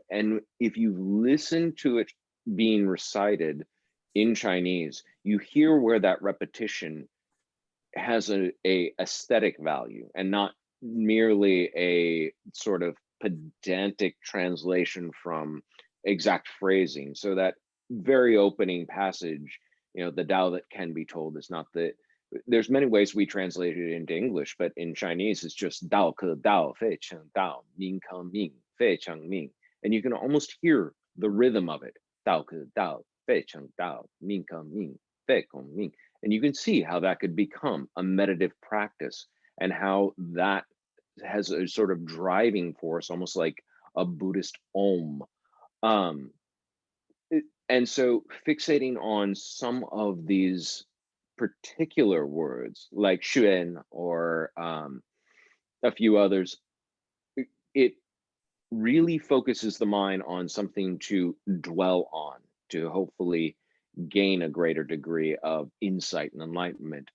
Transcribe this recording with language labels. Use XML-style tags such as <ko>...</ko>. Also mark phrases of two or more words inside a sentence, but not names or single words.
<en>And if you listen to it being recited in Chinese, you hear where that repetition has a aesthetic value and not merely a sort of pedantic translation from exact phrasing. So that very opening passage, you know, the Tao that can be told is not the, there's many ways we translate it into English, but in Chinese, it's just</en> <zh>道可道，非常道，名可名，非常名.</zh> <en>And you can almost hear the rhythm of it.</en> <zh>道可道，非常道，名可名，非常名.</zh> <en>And you can see how that could become a meditative practice and how that has a sort of driving force, almost like a Buddhist Om. And so fixating on some of these particular words like xuan or a few others, it really focuses the mind on something to dwell on, to hopefully gain a greater degree of insight and enlightenment.</en>